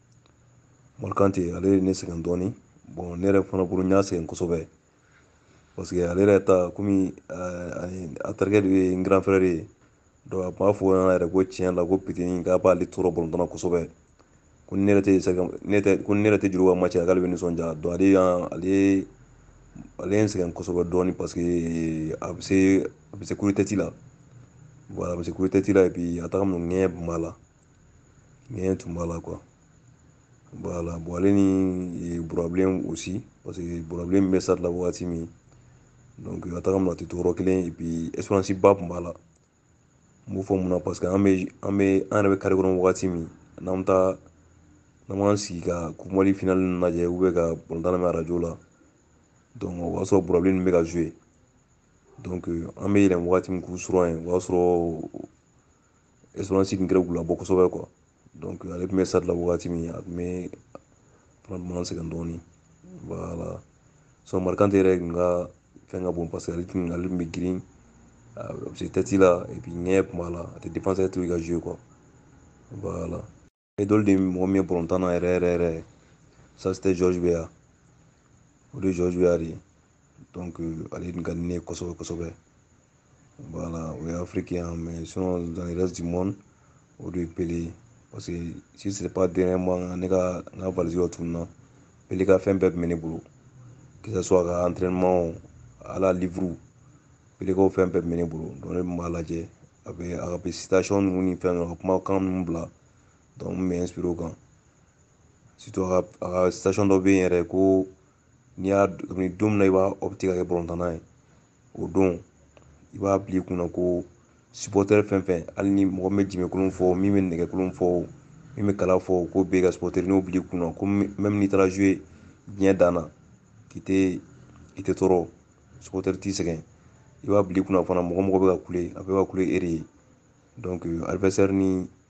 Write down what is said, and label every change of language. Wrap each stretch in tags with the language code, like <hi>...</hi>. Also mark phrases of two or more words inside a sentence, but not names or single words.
<bm>ale ye ne sɛgɛn dɔɔni bon ne yɛrɛ fana bolo n y'a sɛgɛn kosɛbɛ</bm> <fr>parce que</fr> <bm>ale yɛrɛ ta komi a terikɛ de ye n</bm> <fr>grand frère</fr> <bm>ye donc a tun b'a fɔ n ɲɛna yɛrɛ ko tiɲɛ la ko Pitini k'a b'ale tɔɔrɔ balontan na kosɛbɛ ko ni ne yɛrɛ tɛ Juruba match la k'ale bɛ nisɔndiya donc ale ye n sɛgɛn kosɛbɛ dɔɔni</bm> <fr>parce que</fr> <bm>a bɛ se</bm> <fr>coup de tête</fr> <bm>la voilà a bɛ se</bm> <fr>coup de tête</fr> <bm>la</bm> <fr>et puis</fr> <bm>a taga min ŋɛɲɛ tun b'a la</bm> <fr>quoi voilà bon</fr> <bm>ale ni Burabilen aussi</bm> <fr>parce que</fr> <bm>Burabilen min bɛ stade la wagati min donc a taga min a tɛ to yɔrɔ kelen</bm> <fr>et puis expérience</fr> <bm>ba tun b'a la n b'o fɔ mun na</bm> <fr>parce que</fr> <bm>an yɛrɛ bɛ carré kɔnɔ wagati min n'an m'an sigi ka Coupe Mali finale ninnu lajɛ</bm> <fr>ou bien</fr> <bm>ka balontan lamɛn radio la donc o b'a sɔrɔ Burabilen ninnu bɛ ka jouer donc an bɛ yɛlɛn wagati min k'u sɔrɔ yen o b'a sɔrɔ expérience tun kɛra k'u labɔ kosɛbɛ quoi donc ale tun bɛ stade la wagati min a tun bɛ fana tun b'an sɛgɛn dɔɔni</bm> <fr>voilà sinon</fr> <bm>Markante yɛrɛ tun ka fɛn ka bon</bm> <fr>parce que</fr> <bm>ale tun bɛ girin a bɛ se tête la</bm> <fr>et puis</fr> <bm>ŋɛɲɛ tun b'a la a tɛ défenseur to i ka jouer</bm> <fr>quoi voilà idole de</fr> <bm>mɔgɔ min ye balontan na yɛrɛ yɛrɛ yɛrɛ</bm> <fr>ça c'était</fr> <bm>George Weah o de ye George Weah de ye donc ale tun ka di ne ye kosɛbɛ kosɛbɛ voilà o ye</bm> <fr>africain mais sinon dans le reste du monde</fr> <bm>o de ye Pele</bm> <fr>parce que si c'est pas dernièrement</fr> <bm>ne ka n ka valise dɔ tununna Pele ka fɛn bɛɛ tun bɛ ne bolo</bm> <fr>que ce soit</fr> <bm>a ka entraînement hali a livre Pele ka fɛn bɛɛ tun bɛ ne bolo donc ne tun b'a lajɛ a bɛ citation ninnu ni fɛn ninnu a ka kumakan ninnu bila donc n bɛ inspiré o kan surtout a ka citation dɔ bɛ yen yɛrɛ ko n'i y'a kabini don min na i b'a opter ka kɛ balontanna ye o don i b'a bila i kunna ko supporter fɛn fɛn hali ni mɔgɔ min bɛ jimɛkolon fɔ min bɛ nɛgɛkolon fɔ min bɛ kala fɔ ko bɛɛ ka supporter n'o bila i kunna ko même n'i taara jouer diɲɛ dan na i tɛ tɔɔrɔ supporter t'i sɛgɛn i b'a bila i kunna fana mɔgɔ mɔgɔ bɛ ka kule a bɛɛ bɛ ka kule e de ye</bm> <fr>donc adversaire</fr> <bm>ni</bm>